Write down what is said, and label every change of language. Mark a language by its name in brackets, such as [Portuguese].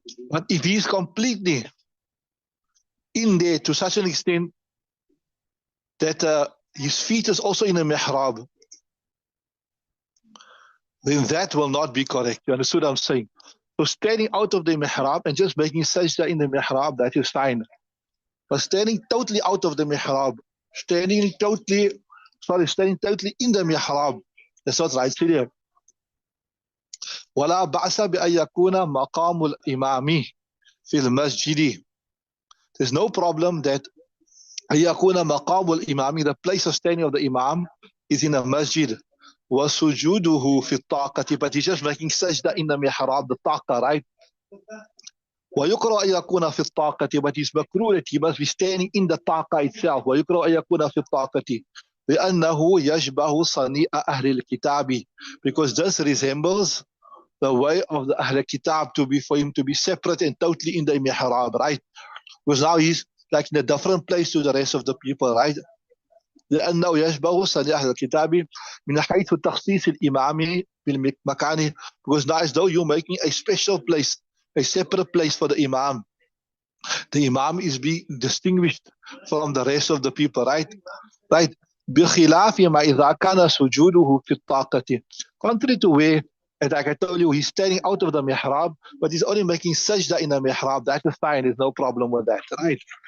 [English] But if he's completely in there to such an extent that his feet is also in a mihrab, then that will not be correct. You understood what I'm saying? So standing out of the mihrab and just making sajda in the mihrab, that is fine. But standing totally out of the mihrab, standing totally in the mihrab, that's not right. [Arabic] ولا بأس بأن يكون مقام الإمام في المسجد. [English] There's no problem that [Arabic] أن يكون مقام الإمام, [English] the place of standing of the imam, is in a masjid. [Arabic] وسجوده في الطاقة, [English] but he's just making sajda in the mihrab, the taqa, right? [Arabic] ويقرأ أن يكون في الطاقة, [English] but it's makruh that he must be standing in the taqa itself. [Arabic] ويقرأ أن يكون في الطاقة لأنه يشبه صنيع أهل الكتاب, [English] because this resembles the way of the Ahl Kitab for him to be separate and totally in the mihrab, right? Because now he's like in a different place to the rest of the people, right? [Arabic] لأنه يشبه صنيع أهل الكتاب من حيث تخصيص الإمام بالمكان, [English] because now as though you're making a special place, a separate place for the Imam. The Imam is being distinguished from the rest of the people, right? Right. [Arabic] بخلاف ما إذا كان سجوده في الطاقة. [English] Contrary to where, and like I told you, he's standing out of the mihrab, but he's only making sajda in the mihrab. That is fine. There's no problem with that, right?